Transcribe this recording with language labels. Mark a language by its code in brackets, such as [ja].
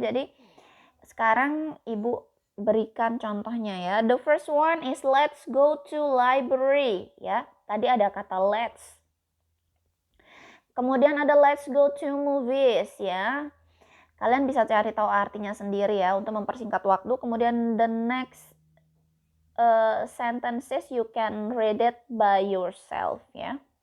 [id] Jadi sekarang Ibu berikan contohnya ya. [en] The first one is let's go to library ya. [id] Tadi ada kata let's. Kemudian ada [en] let's go to movies [id] ya. Kalian bisa cari tahu artinya sendiri ya untuk mempersingkat waktu. Kemudian [en] the next sentences you can read it by yourself ya.